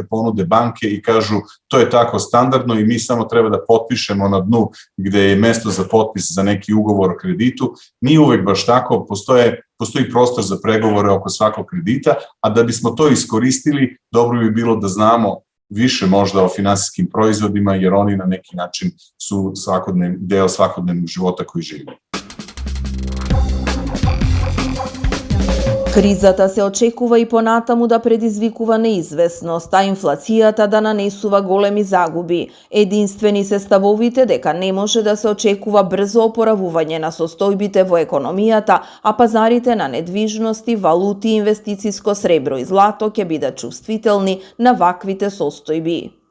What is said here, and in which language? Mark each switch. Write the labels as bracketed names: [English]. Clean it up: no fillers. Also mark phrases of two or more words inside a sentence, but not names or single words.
[Serbian] ponude banke i kažu to je tako standardno i mi samo treba da potpišemo na dnu gde je mesto za potpis za neki ugovor o kreditu, nije uvek baš tako, postoji prostor za pregovore oko svakog kredita, a da bismo to iskoristili, dobro bi bilo da znamo više možda o finansijskim proizvodima, jer oni na neki način su deo svakodnevnog života koji živimo. [Macedonian] Кризата се очекува и понатаму да предизвикува неизвестност, а инфлацијата да нанесува големи загуби. Единствени се ставовите дека не може да се очекува брзо опоравување на состојбите во економијата, а пазарите на недвижности, валути, инвестициско сребро и злато ќе бидат чувствителни на ваквите состојби.